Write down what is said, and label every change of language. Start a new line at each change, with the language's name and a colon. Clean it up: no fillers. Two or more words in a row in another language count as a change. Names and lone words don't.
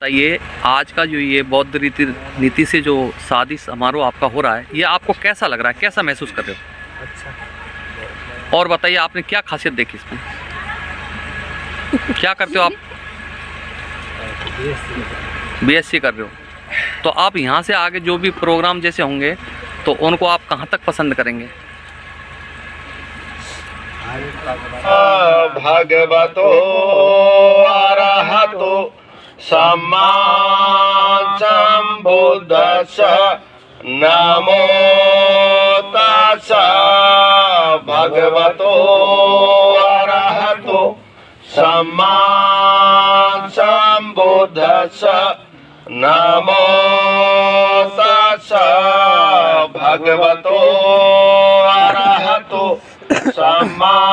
Hindi: ये आज का जो ये बौद्ध नीति से जो शादी समारोह आपका हो रहा है, ये आपको कैसा लग रहा है, कैसा महसूस कर रहे हो? अच्छा। और बताइए आपने क्या खासियत देखी इसमें? क्या करते हो आप? बीएससी कर रहे हो। तो आप यहाँ से आगे जो भी प्रोग्राम जैसे होंगे तो उनको आप कहाँ तक पसंद करेंगे?
Pali: भगवतो अरहतो सम्मा सम्बुद्धस्स नमो तस्स भगवतो अरहतो सम्मा सम्बुद्धस्स नमो तस्स भगवतो अरहतो सम्मा